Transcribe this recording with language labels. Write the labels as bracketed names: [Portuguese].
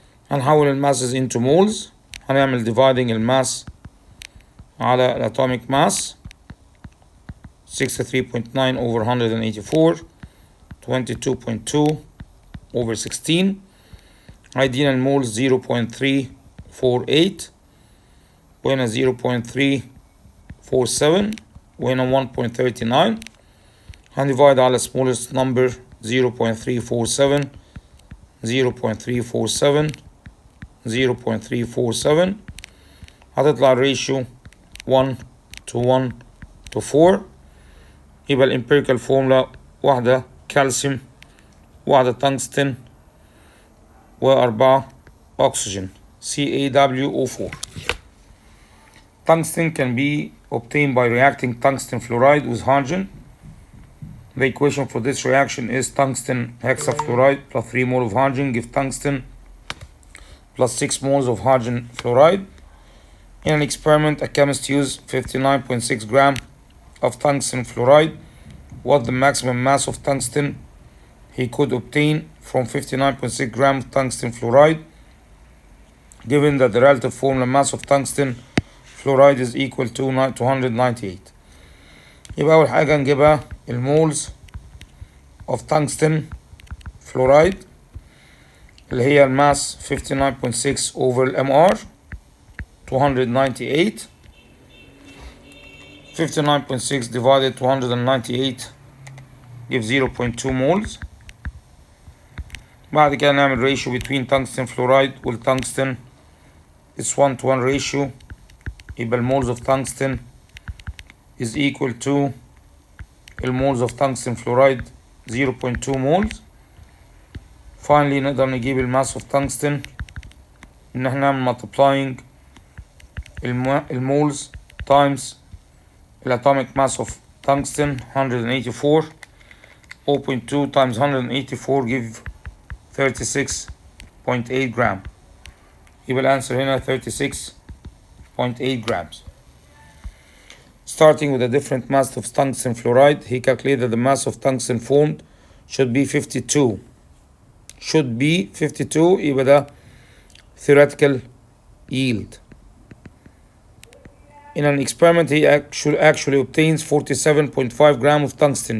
[Arabic] هنحول الماسز into moles. هنعمل dividing الماس على الاتوميك ماس 63.9 over 184 22.2 over 16. هيدينا المولز 0.348 وهنا 0.347 وهنا 1.39. هنديفايد على smallest number 0.347 0.347 0.347. هتطلع الريشيو 1 to 1 to 4. يبقى الامبيريكال فورمولا واحدة كالسيوم، واحدة تنجستن، وأربعة أكسجين CaWO4. [English] Tungsten can be obtained by reacting tungsten fluoride with hydrogen. The equation for this reaction is tungsten hexafluoride plus 3 moles of hydrogen give tungsten plus 6 moles of hydrogen fluoride. In an experiment, a chemist used 59.6 grams of tungsten fluoride. What the maximum mass of tungsten he could obtain from 59.6 grams of tungsten fluoride, given that the relative formula mass of tungsten fluoride is equal to 298. [Arabic] يبقى أول حاجة نجيبها المولز of tungsten fluoride اللي هي الماس 59.6 over MR 298. [English] 59.6 divided 298 gives 0.2 moles. [Arabic] بعد كده نعمل ratio between tungsten fluoride والtungsten. [English] It's 1 to 1 ratio. [Arabic] يبقى المولز [English] of tungsten is equal to المولز of tungsten fluoride 0.2 moles. [Arabic] Finally نقدر نجيب الماس of tungsten إن احنا نعمل multiplying المولز times الatomic mass of tungsten 184. [English] 0.2 times 184 give 36.8 gram. [Arabic] يبقى الأنسر هنا 36.8 grams. [English] Starting with a different mass of tungsten fluoride, he calculated that the mass of tungsten formed should be 52. Should be 52 [Arabic] يبقى ده [English] theoretical yield. In an experiment he actually obtains 47.5 grams of tungsten.